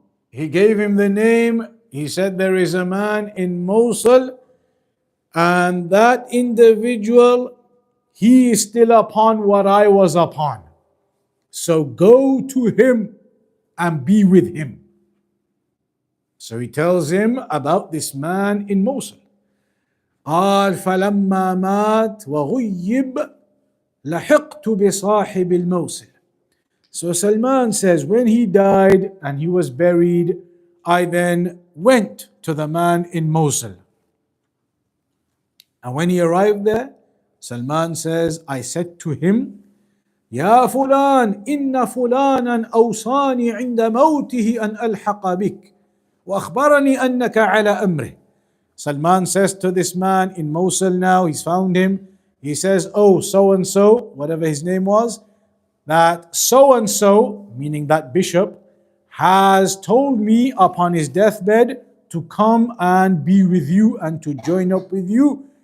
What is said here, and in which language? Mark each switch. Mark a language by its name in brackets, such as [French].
[English] He gave him the name. He said, there is a man in Mosul, and that individual, he is still upon what I was upon. So go to him and be with him. So he tells him about this man in Mosul. [Arabic] قال فلما مات وغيب لحقت بصاحب الموصل. [English] So Salman says, when he died and he was buried, I then went to the man in Mosul. And when he arrived there, Salman says, I said to him, [Arabic] يا فلان إن فلانا أوصاني عند موته أن ألحق بك وأخبرني أنك على أمره. [English] Salman says to this man in Mosul now, he's found him. He says, oh, so and so, whatever his name was, that so and so, meaning that bishop, has told me upon his deathbed to come and be with you and to join up with you.